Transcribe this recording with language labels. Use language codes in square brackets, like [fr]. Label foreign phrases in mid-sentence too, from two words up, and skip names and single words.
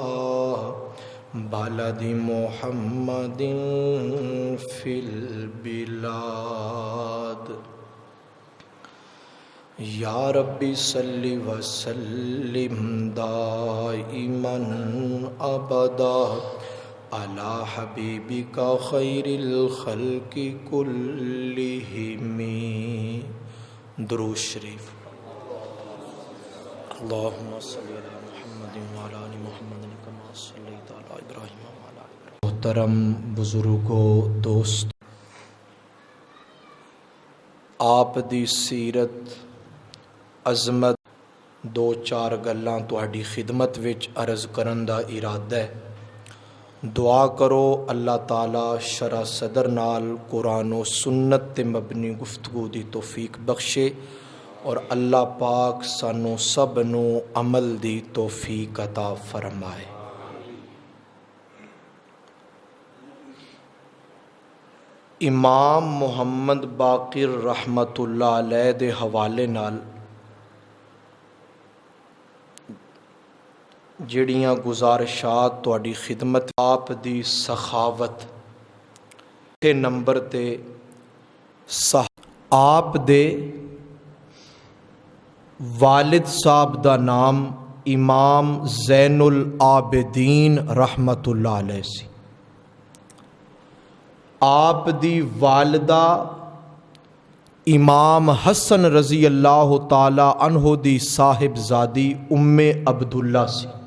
[ar] بلد محمد في البلاد یا ربی صلی وسلم دائما ابدا علی حبیبک خیر الخلق کلہم [ur] درود شریف [ar] اللہم صلی علی محمد وعلی آل محمد کما صلیت علی ابراہیم وعلی آل ابراہیم [ur] محترم بزرگوں دوست [pa] آپ دی سیرت عظمت دو چار گلاں تہاڈی خدمت وچ عرض کرن دا ارادہ ہے دعا کرو اللہ تعالی شرح صدر نال قرآن و سنت تے مبنی گفتگو دی توفیق بخشے اور اللہ پاک سانو سب نو عمل دی توفیق عطا فرمائے امام محمد باقر رحمت اللہ علیہ دے حوالے نال جڑیاں گزارشات تہاڈی خدمت آپ دی سخاوت تے نمبر تے آپ دے والد صاحب دا نام امام زین العابدین رحمت اللہ علیہ سی آپ دی والدہ امام حسن رضی اللہ تعالی عنہ دی صاحب زادی ام عبداللہ سی